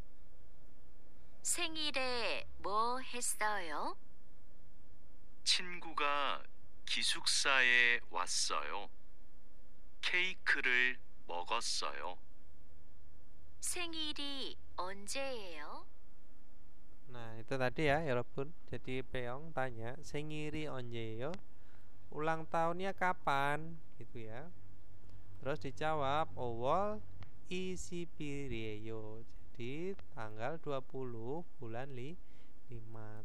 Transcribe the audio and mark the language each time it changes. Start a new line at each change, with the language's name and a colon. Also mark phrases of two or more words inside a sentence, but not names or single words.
Korean: 생일에 뭐 했어요? 친구가 기숙사에 왔어요. 케이크를 먹었어요. 생일이 언제예요?
Indonesian: Nah, itu tadi ya, Robun. Jadi Peong tanya,
Korean: "생일이 언제예요?"
Indonesian: Ulang tahunnya kapan? Gitu ya. Terus dijawab,
Korean: "오월 이십일이에요."
Indonesian: Jadi tanggal 20 bulan 5.